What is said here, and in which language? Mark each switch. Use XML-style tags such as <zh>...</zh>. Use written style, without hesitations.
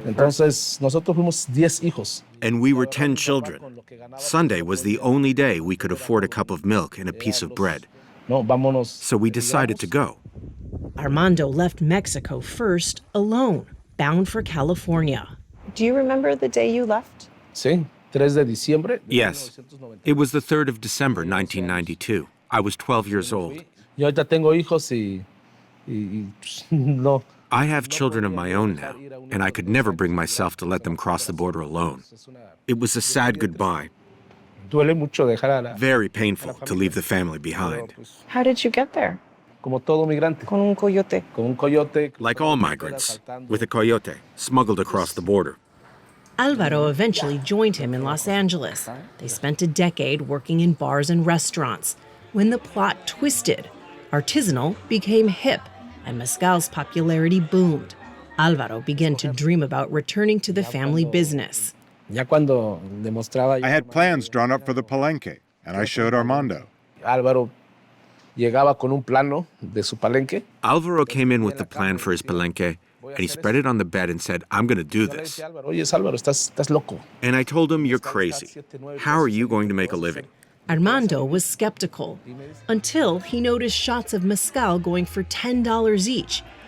<es>Entonces, nosotros fuimos 10 hijos.</es> <en>And we were 10 children. Sunday was the only day we could afford a cup of milk and a piece of bread.</en> <es>No, vámonos.</es> <en>So we decided to go. Armando left Mexico first, alone, bound for California. Do you remember the day you left?</en> <es>Sí, 3 de diciembre.</es> <en>Yes. It was the 3rd of December, 1992. I was 12 years old.</en> <es>Yo ahorita tengo hijos y no.</es> <en>I have children of my own now, and I could never bring myself to let them cross the border alone. It was a sad goodbye.</en> <es>Duele mucho dejar a la...</es> <en>Very painful to leave the family behind. How did you get there?</en> <es>Como todo migrante. Con un coyote. Con un coyote.</es> <en>Like all migrants, with a coyote, smuggled across the border. Alvaro eventually joined him in Los Angeles. They spent a decade working in bars and restaurants. When the plot twisted, artisanal became hip, and mezcal's popularity boomed. Alvaro began to dream about returning to the family business.</en> <es>Ya cuando demostraba...</es> <en>I had plans drawn up for the palenque, and I showed Armando.</en> <es>Álvaro llegaba con un plano de su palenque.</es> <en>Alvaro came in with the plan for his palenque, and he spread it on the bed and said, I'm going to do this.</en> <es>Oye, Álvaro, estás loco.</es> <en>And I told him, you're crazy. How are you going to make a living? Armando was skeptical until he noticed shots of mezcal going for $10 each.</en>